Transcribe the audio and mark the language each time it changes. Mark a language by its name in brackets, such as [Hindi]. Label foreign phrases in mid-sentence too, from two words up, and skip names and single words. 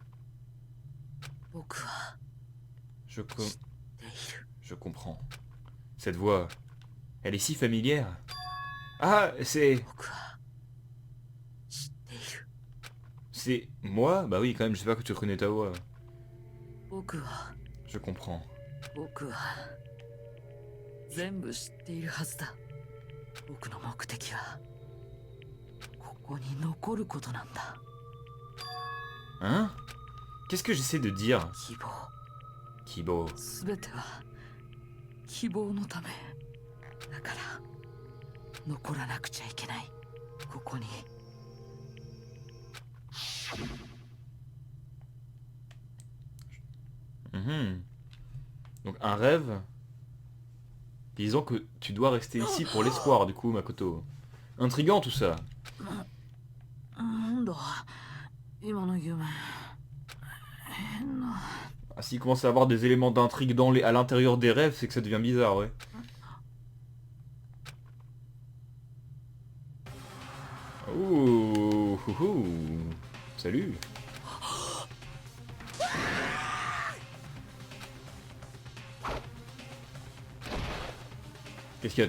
[French] Je, com- je comprends. Cette voix, elle est si familière. Ah, c'est... C'est moi? Bah oui, quand même, j'espère que tu reconnais ta voix. Je comprends. [Japanese] 僕は全部知っているはずだ。僕の目的はここに残ることなんだ。 [French] Hein? Qu'est-ce que j'essaie de dire? [Japanese] 希望。 Kibo. 全ては希望のためだから残らなくちゃいけない。ここに。 [French] Donc un rêve disant que tu dois rester ici pour l'espoir, du coup, Makoto. Intriguant tout ça. [Japanese] なんだ今の夢。変な。 [French] Ah, s'il commence à avoir des éléments d'intrigue à l'intérieur des rêves, c'est que ça devient bizarre, ouais. Ouh, ouh, ouh. Salut. Qu'est-ce qu'il y a?